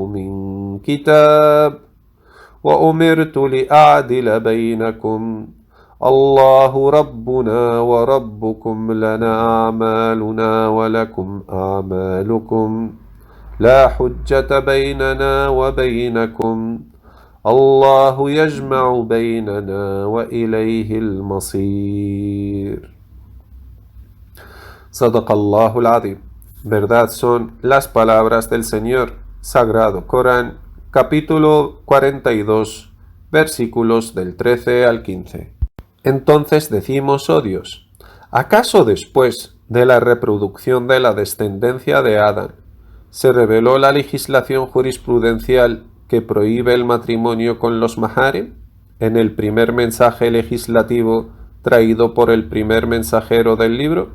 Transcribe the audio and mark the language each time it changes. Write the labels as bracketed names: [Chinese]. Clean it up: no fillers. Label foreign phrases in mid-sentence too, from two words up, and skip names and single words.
[Arabic] من كتاب وأمرت لأعدل بينكم الله ربنا وربكم لنا أعمالنا ولكم أعمالكم لا حجة بيننا وبينكم الله يجمع بيننا وإليه المصير. صدق الله العظيم. [Spanish] Verdad son las palabras del Señor. Sagrado Corán, capítulo 42, versículos del 13 al 15. Entonces decimos, oh Dios, ¿acaso después de la reproducción de la descendencia de Adán se reveló la legislación jurisprudencial que prohíbe el matrimonio con los maharim en el primer mensaje legislativo traído por el primer mensajero del libro?